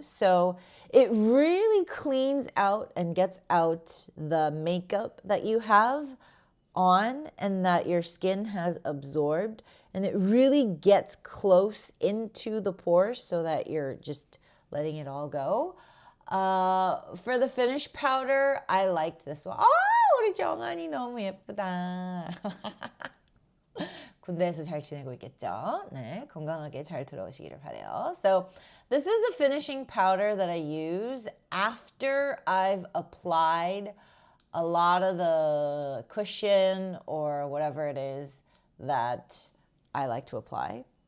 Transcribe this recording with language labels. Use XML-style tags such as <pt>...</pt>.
<en>So it really cleans out and gets out the makeup that you have on and that your skin has absorbed. And it really gets close into the pores so that you're just letting it all go. For the finish powder, I liked this one.</en> <ko>우리 정한이 너무 예쁘다. 군대에서 잘 지내고 있겠죠? 네, 건강하게 잘 들어오시기를 바래요.</ko> <en>So this is the finishing powder that I use after I've applied a lot of the cushion or whatever it is that I like to apply.</en>